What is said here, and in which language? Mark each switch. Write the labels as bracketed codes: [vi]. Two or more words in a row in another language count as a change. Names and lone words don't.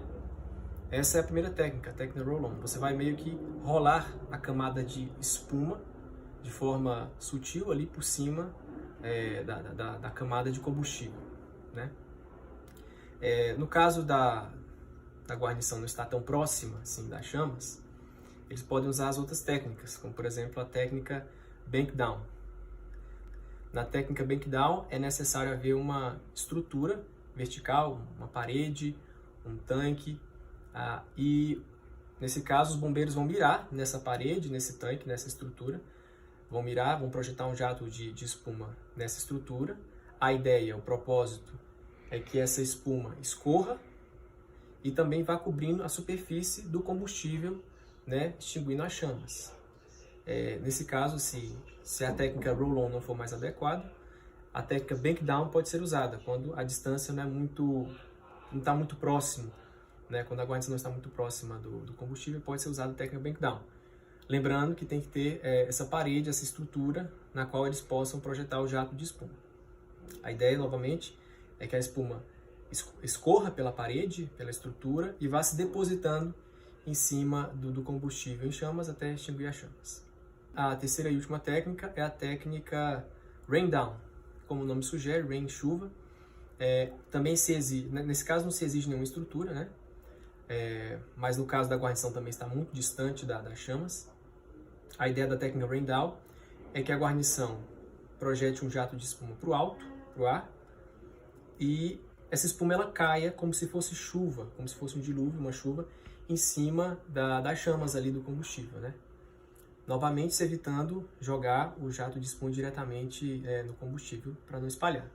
[pt] Essa é a primeira técnica, a técnica roll-on. Você vai meio que rolar a camada de espuma de forma sutil ali por cima da camada de combustível, né? No caso da guarnição não estar tão próxima assim das chamas, eles podem usar as outras técnicas, como por exemplo a técnica bank-down. Na técnica bank-down é necessário haver uma estrutura vertical, uma parede, um tanque, e nesse caso os bombeiros vão mirar nessa parede, nesse tanque, nessa estrutura, vão mirar, vão projetar um jato de espuma nessa estrutura. A ideia, o propósito é que essa espuma escorra e também vá cobrindo a superfície do combustível, né, extinguindo as chamas. Nesse caso, se a técnica roll-on não for mais adequada, a técnica bank-down pode ser usada quando a distância não está muito próximo, né? Quando a guarnição não está muito próxima do combustível, pode ser usada a técnica bank-down. Lembrando que tem que ter essa parede, essa estrutura na qual eles possam projetar o jato de espuma. A ideia, novamente, é que a espuma escorra pela parede, pela estrutura e vá se depositando em cima do combustível em chamas até extinguir as chamas. A terceira e última técnica é a técnica rain-down. Como o nome sugere, rain, chuva. Também se exige, nesse caso não se exige nenhuma estrutura, né? Mas no caso da guarnição também está muito distante das chamas. A ideia da técnica rain-down é que a guarnição projete um jato de espuma para o alto, para o ar, e essa espuma ela caia como se fosse chuva, como se fosse um dilúvio, uma chuva, em cima das chamas ali do combustível, né? Novamente, se evitando jogar o jato de espuma diretamente no combustível para não espalhar.